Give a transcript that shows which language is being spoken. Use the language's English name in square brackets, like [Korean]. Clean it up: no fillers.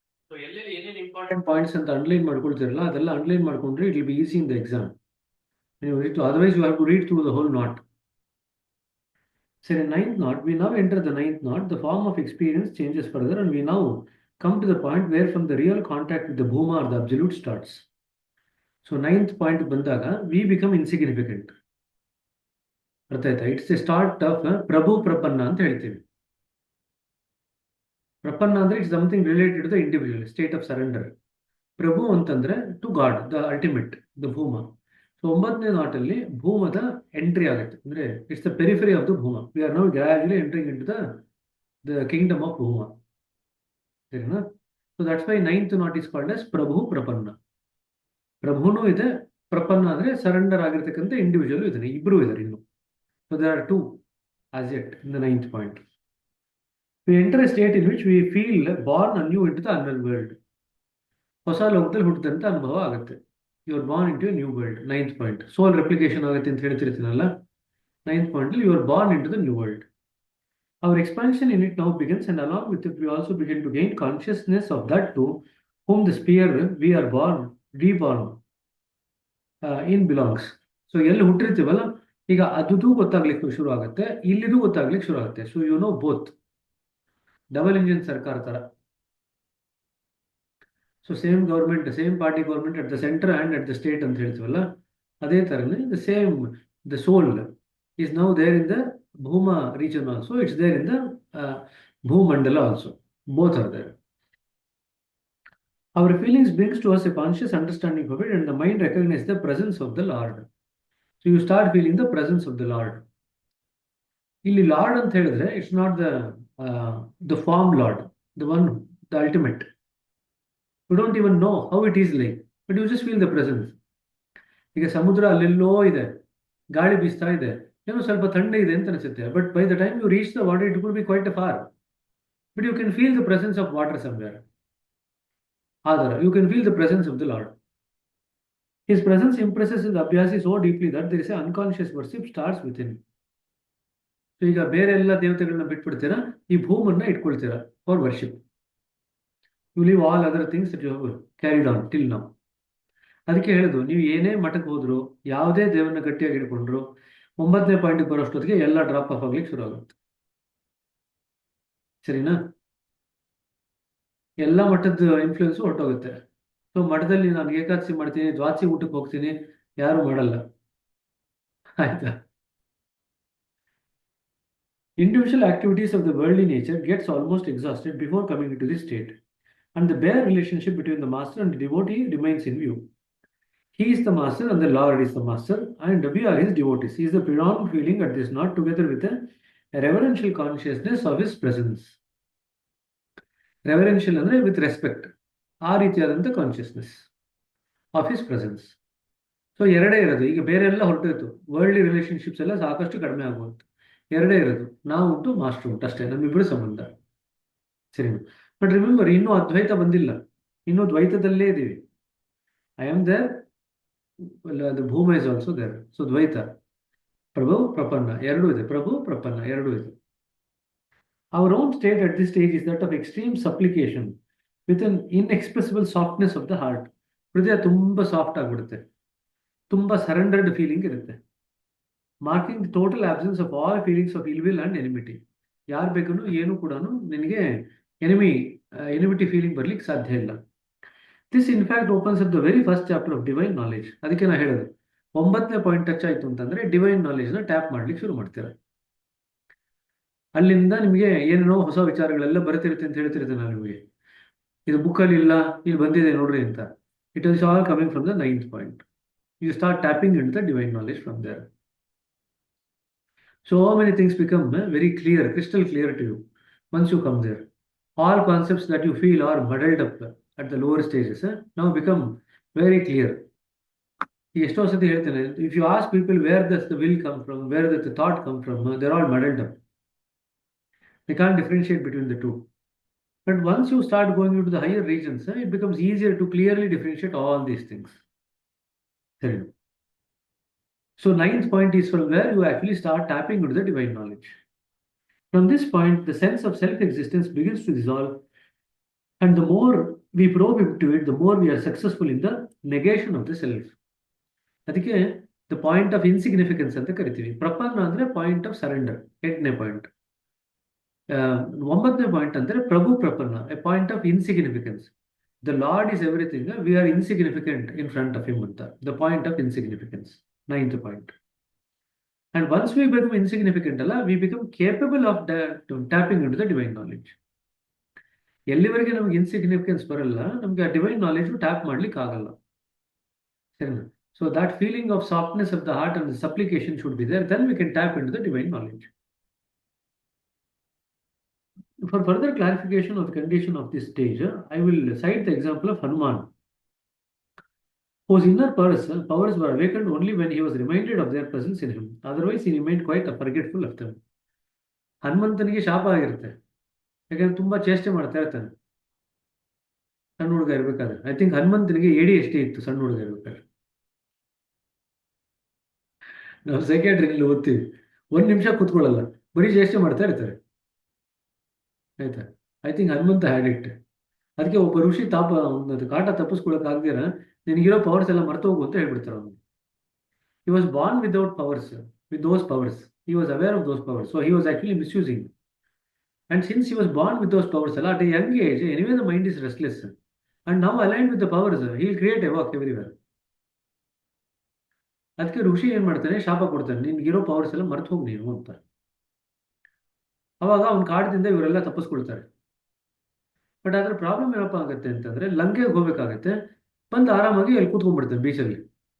[Kannada] So ಎಲ್ಲೆಲ್ಲಿ ಏನೇನು important points ಅಂತ ಅಂಡರ್ಲೈನ್ ಮಾಡ್ಕೊಳ್ತಿರಲ್ಲ ಅದೆಲ್ಲ ಅಂಡರ್ಲೈನ್ ಮಾಡ್ಕೊಂಡ್ರೆ [English] It will be easy in the exam. Otherwise you have to read through the whole knot. So in ninth knot, we now enter the ninth knot. The form of experience changes further, and we now come to the point where from the real contact with the Bhuma or the absolute starts. So ninth point bandaga, we become insignificant. [Kannada] ಅರ್ಥ ಆಯ್ತಾ? [English] it's a start of Prabhu Prapanna [Kannada] ಅಂತ ಹೇಳ್ತೀವಿ. [English] ಪ್ರಪನ್ನ ಅಂದ್ರೆ it's something related to the individual state of surrender. ಪ್ರಭು ಅಂತಂದ್ರೆ to god, the ultimate, the Bhuma. [Kannada] So 9ನೇ ನಾಟಲ್ಲಿ ಭೂಮದ entry ಆಗುತ್ತೆ. ಅಂದ್ರೆ [English] It's the periphery of the Bhuma. We are now gradually entering into the kingdom of Bhuma. ಸರಿನಾ? So that's why ninth knot is called as Prabhu Prapanna. [Kannada] ಪ್ರಭುನೂ ಇದೆ, ಪ್ರಪನ್ನ ಅಂದ್ರೆ surrender ಆಗಿರ್ತಕ್ಕಂಥ individual ಇದ್ದಾನೆ, ಇಬ್ರು ಇದ್ದಾರೆ ಇನ್ನು. [English] So there are two as yet in the ninth point. We enter a state in which we feel born anew into the unknown world. [Kannada] ಹೊಸ ಲೋಕದಲ್ಲಿ ಹುಟ್ಟಿದಂತ ಅನುಭವ ಆಗುತ್ತೆ. [English] You are born into new world. Ninth point soul replication [Kannada] ಆಗುತ್ತೆ ಅಂತ ಹೇಳ್ತಿರ್ತೀನಲ್ಲ. [English] Ninth point you are born into the new world. Our expansion in it now begins, and along with it we also begin to gain consciousness of that to whom the sphere we are born, reborn in belongs. [Kannada] So ಎಲ್ಲಿ ಹುಟ್ಟಿರ್ತೀವಲ್ಲ ಈಗ ಅದು ಗೊತ್ತಾಗ್ಲಿಕ್ಕೆ ಶುರು ಆಗುತ್ತೆ, ಇಲ್ಲಿದು ಗೊತ್ತಾಗ್ಲಿಕ್ಕೆ ಶುರು ಆಗುತ್ತೆ. [English] So you know both. [Kannada] Double engine ಸರ್ಕಾರ ತರ. [English] so same government, same party government at the centre and at the state [Kannada] ಅಂತ ಹೇಳ್ತೀವಲ್ಲ, ಅದೇ ತರನೇ [English] The same the soul is now there in the ಭೂಮ region also, it's there in the ಭೂಮಂಡಲ also. Both are there. Our feelings brings to us a conscious understanding of it, and the mind recognizes the presence of the Lord. So you start feeling the presence of the Lord. [Kannada] ಇಲ್ಲಿ lord ಅಂತ ಹೇಳಿದ್ರೆ [English] It's not the form lord, the one, the ultimate. You don't even know how it is like, but you just feel the presence. [Kannada] ಈಗ ಸಮುದ್ರ ಅಲ್ಲೆಲ್ಲೋ ಇದೆ, ಗಾಳಿ ಬೀಸ್ತಾ ಇದೆ, ಏನೋ ಸ್ವಲ್ಪ ಥಂಡ ಇದೆ ಅಂತ ಅನಿಸುತ್ತೆ. [English] But by the time you reach the water it could be quite far, but you can feel the presence of water somewhere. ಆದರ you can feel the presence of the lord. His presence impresses the Abhyasi so deeply that there is an unconscious worship starts within. [Kannada] So ಈಗ ಬೇರೆ ಎಲ್ಲ ದೇವತೆಗಳನ್ನ ಬಿಟ್ಬಿಡ್ತೀರಾ, ಈ ಭೂಮನ್ನ ಇಟ್ಕೊಳ್ತೀರಾ for worship. [English] You leave all other things that you have carried on till now. [Kannada] ಅದಕ್ಕೆ ಹೇಳುದು, ನೀವು ಏನೇ ಮಠಕ್ಕೆ ಹೋದ್ರು, ಯಾವುದೇ ದೇವರನ್ನ ಗಟ್ಟಿಯಾಗಿ ಇಟ್ಕೊಂಡ್ರು, 9ನೇ ಪಾಯಿಂಟ್ ಬರೋಷ್ಟೊತ್ತಿಗೆ ಎಲ್ಲ ಡ್ರಾಪ್ ಆಫ್ ಆಗ್ಲಿಕ್ಕೆ ಶುರು ಆಗುತ್ತೆ. ಸರಿನಾ? ಎಲ್ಲ ಮಠದ ಇನ್ಫ್ಲೂಯೆನ್ಸ್ ಹೊರಟೋಗುತ್ತೆ. ಸೊ ಮಠದಲ್ಲಿ ನಾನು ಏಕಾದಶಿ ಮಾಡ್ತೀನಿ, ದ್ವಾದಶಿ ಊಟಕ್ಕೆ ಹೋಗ್ತೀನಿ, ಯಾರು ಮಾಡಲ್ಲ. ಆಯ್ತಾ? [English] Individual activities of the worldly nature gets almost exhausted before coming into this state, and the bare relationship between the master and the devotee remains in view. He is the master and the Lord is the master, and we are his devotees. He is the predominant feeling at this knot, together with a reverential consciousness of his presence. Reverential ಅಂದ್ರೆ with respect, ಆ ರೀತಿಯಾದಂಥ consciousness of his presence. [Kannada] So ಎರಡೇ ಇರೋದು. ಈಗ ಬೇರೆ ಎಲ್ಲ ಹೊರಟಿತ್ತು, worldly relationships ಎಲ್ಲ ಸಾಕಷ್ಟು ಕಡಿಮೆ ಆಗುವಂತ. ಎರಡೇ ಇರೋದು, ನಾವು ಉಂಟು, ಮಾಸ್ಟರ್ ಉಂಟು, ಅಷ್ಟೇ ನಮ್ಮಿಬ್ಬರು ಸಂಬಂಧ. ಸರಿ. ಬಟ್ ರಿಮೆಂಬರ್, ಇನ್ನೂ ಅದ್ವೈತ ಬಂದಿಲ್ಲ, ಇನ್ನೂ ದ್ವೈತದಲ್ಲೇ ಇದ್ದೀವಿ. [English] I am there, the ಭೂಮ is also there. [Kannada] So ದ್ವೈತ, ಪ್ರಭು ಪ್ರಪನ್ನ ಎರಡೂ ಇದೆ, ಪ್ರಭು ಪ್ರಪನ್ನ ಎರಡೂ ಇದೆ. [English] Our own state at this stage is that of extreme supplication with an inexpressible softness of the heart. [Kannada] ಹೃದಯ ತುಂಬಾ ಸಾಫ್ಟ್ ಆಗ್ಬಿಡುತ್ತೆ, ತುಂಬಾ ಸರೆಂಡರ್ಡ್ ಫೀಲಿಂಗ್ ಇರುತ್ತೆ. [English] Marking the total absence of all feelings of ill will and enmity. [Kannada] ಯಾರು ಬೇಕು ಏನು ಕೂಡ ನಿನಗೆ ಎನಿಮಿಟಿ ಫೀಲಿಂಗ್ ಬರ್ಲಿಕ್ಕೆ ಸಾಧ್ಯ ಇಲ್ಲ. [English] This in fact opens up the very first chapter of divine knowledge. [Kannada] ಅದಕ್ಕೆ ನಾ ಹೇಳೋದು, 9ನೇ ಪಾಯಿಂಟ್ ಟಚ್ ಆಯ್ತು ಅಂತಂದ್ರೆ ಡಿವೈನ್ ನಾಲೆಜ್ನ ಟ್ಯಾಪ್ ಮಾಡ್ಲಿಕ್ಕೆ ಶುರು ಮಾಡ್ತೀರ. ಅಲ್ಲಿಂದ ನಿಮಗೆ ಏನೇನೋ ಹೊಸ ವಿಚಾರಗಳೆಲ್ಲ ಬರ್ತಿರುತ್ತೆ ಅಂತ ಹೇಳ್ತಿರುತ್ತೆ ನಾನು ನಿಮಗೆ. ಇದು ಬುಕ್ಕಲ್ಲಿ ಇಲ್ಲ, ಇಲ್ಲಿ ಬಂದಿದೆ ನೋಡ್ರಿ ಅಂತ. [English] It is all coming from the 9th point. You start tapping in the divine knowledge from there. So many things become very clear, crystal clear to you once you come there. All concepts that you feel are muddled up at the lower stages now become very clear. [Kannada] ಎಷ್ಟೋ ಸತಿ ಹೇಳ್ತೇನೆ, [English] if you ask people where does the will come from, where does the thought come from, they're all muddled up. They can't differentiate between the two. But once you start going into the higher regions, it becomes easier to clearly differentiate all these things. Seri. So 9th point is from where you actually start tapping into the divine knowledge. From this point, the sense of self-existence begins to dissolve, And the more we probe into it, the more we are successful in the negation of the self. ಅದಕ್ಕೆ the point of insignificance ಅಂತ ಕರಿತೀವಿ. ಪ್ರಪನ್ನ ಅಂದ್ರೆ point of surrender, 8ನೇ point. 9ನೇ point ಅಂದ್ರೆ ಪ್ರಭು ಪ್ರಪನ್ನ, a point of insignificance. The lord is everything, we are insignificant in front of him ಅಂತ, the point of insignificance, 9th point. And once we become insignificant ಅಲ್ಲ, we become capable of tapping into the divine knowledge. [Kannada] ಎಲ್ಲಿವರೆಗೆ ನಮ್ಗೆ ಇನ್ಸಿಗ್ನಿಫಿಕೆನ್ಸ್ ಬರಲ್ಲ, ನಮ್ಗೆ ಆ divine knowledge tap ಮಾಡ್ಲಿಕ್ಕೆ ಆಗಲ್ಲ. ಸರಿನಾ? [English] So that feeling of softness of the heart and the supplication should be there. Then we can tap into the divine knowledge. For further clarification of the condition of this stage, I will cite the example of Hanuman, whose inner powers were awakened only when he was reminded of their presence in him. Otherwise, he remained quite forgetful of them. [Kannada] ಹನುಮಂತನಿಗೆ ಶಾಪ ಆಗಿರುತ್ತೆ, ಯಾಕಂದ್ರೆ ತುಂಬಾ ಚೇಷ್ಟೆ ಮಾಡ್ತಾ ಇರ್ತಾನೆ ಸಣ್ಣ ಹುಡುಗ ಇರ್ಬೇಕಾದ್ರೆ. ಐ ಥಿಂಕ್ ಹನುಮಂತನಿಗೆ ಏಡಿ ಎಷ್ಟೇ ಇತ್ತು ಸಣ್ಣ ಹುಡುಗ ಇರ್ಬೇಕಾದ್ರೆ. ನಾವು ಸೈಕ್ಯಾಟ್ರಿನಲ್ಲಿ ಓದ್ತೀವಿ, 1 ನಿಮಿಷ ಕೂತ್ಕೊಳ್ಳಲ್ಲ, ಬರೀ ಚೇಷ್ಟೆ ಮಾಡ್ತಾ ಇರ್ತಾರೆ. ಆಯ್ತಾ? [English] I think Hanumantha had it. [Kannada] ಅದಕ್ಕೆ ಒಬ್ಬ ಋಷಿ ಕಾಟ ತಪ್ಪಿಸ್ಕೊಳಕ್ ಆಗ್ದಿರ ನಿನಗಿರೋ ಪವರ್ಸ್ ಎಲ್ಲ ಮರ್ತು ಹೋಗು ಅಂತ ಹೇಳ್ಬಿಡ್ತಾರೆ ಅವನಿಗೆ. [English] He was born without powers, with those powers. He was aware of those powers. So he was actually misusing. And since he was born with those powers, at a young age, anyway the mind is restless. And now aligned with the powers, he will create havoc everywhere. [Kannada] ಅದಕ್ಕೆ ಋಷಿ ಏನ್ ಮಾಡ್ತಾನೆ, ಶಾಪ ಕೊಡ್ತಾನೆ, ನಿನ್ಗಿರೋ powers ಎಲ್ಲ ಮರ್ತು ಹೋಗಿ ನೀನು ಅಂತ. ಅವಾಗ ಅವ್ನ ಕಾಡದಿಂದ ಇವರೆಲ್ಲ ತಪ್ಪಿಸ್ಕೊಳ್ತಾರೆ. ಬಟ್ ಅದ್ರ ಪ್ರಾಬ್ಲಮ್ ಏನಪ್ಪ ಆಗುತ್ತೆ ಅಂತಂದ್ರೆ, ಲಂಕೆಗೆ ಹೋಗ್ಬೇಕಾಗತ್ತೆ, ಬಂದು ಆರಾಮಾಗಿ ಅಲ್ಲಿ ಕೂತ್ಕೊಂಡ್ಬಿಡ್ತಾನೆ ಬೀಚಲ್ಲಿ.